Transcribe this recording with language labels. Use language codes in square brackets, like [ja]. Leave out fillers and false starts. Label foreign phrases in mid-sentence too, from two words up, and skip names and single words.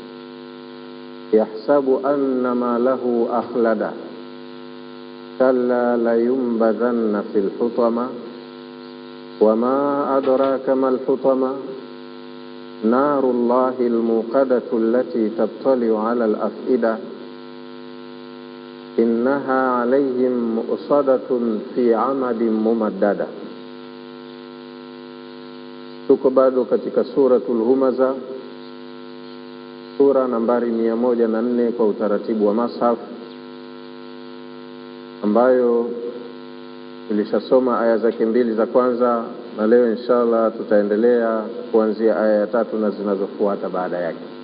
[ar] يحسب أن ماله أخلده كلا لينبذن في الحطمة وما أدراك ما الحطمة نار الله الموقدة التي تطلع على الأفئدة إنها عليهم مؤصدة في عمد ممددة. [sw] Tuko bado katika suratul Humaza, sura nambari 104 kwa utaratibu wa mashaf, ambayo tulishasoma aya zake 2 za kwanza, na leo inshallah tutaendelea kuanzia aya ya 3 na zinazofuata baada yake.